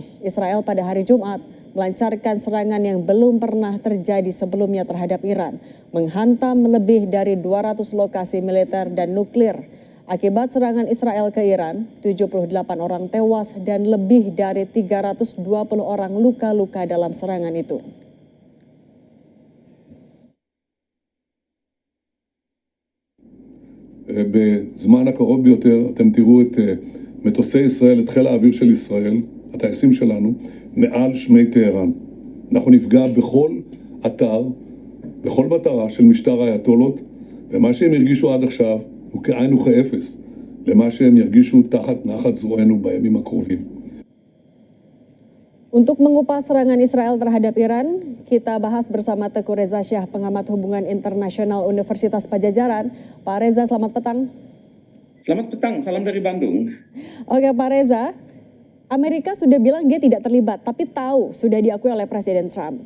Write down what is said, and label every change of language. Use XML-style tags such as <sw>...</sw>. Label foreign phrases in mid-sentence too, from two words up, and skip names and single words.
<id>Israel pada hari Jumat melancarkan serangan yang belum pernah terjadi sebelumnya terhadap Iran, menghantam lebih dari 200 lokasi militer dan nuklir. Akibat serangan Israel ke Iran, 78 orang tewas dan lebih dari 320 orang luka-luka dalam serangan itu.</id> <he>בזמן הקרוב ביותר אתם תראו את מטוסי ישראל, את חיל האוויר של ישראל, הטייסים שלנו, מעל שמי טהרן. אנחנו נפגע בכל אתר, בכל מטרה של משטר האייתולות, ומה שהם הרגישו עד עכשיו הוא כאין וכאפס למה שהם ירגישו תחת נחת זרוענו בימים הקרובים.</he> <id>Untuk mengupas serangan Israel terhadap Iran, kita bahas bersama Teguh Reza Syah, pengamat hubungan internasional Universitas Padjadjaran. Pak Reza, selamat petang. Selamat petang, salam dari Bandung. Oke Pak Reza, Amerika sudah bilang dia tidak terlibat, tapi tahu sudah diakui oleh Presiden Trump.</id>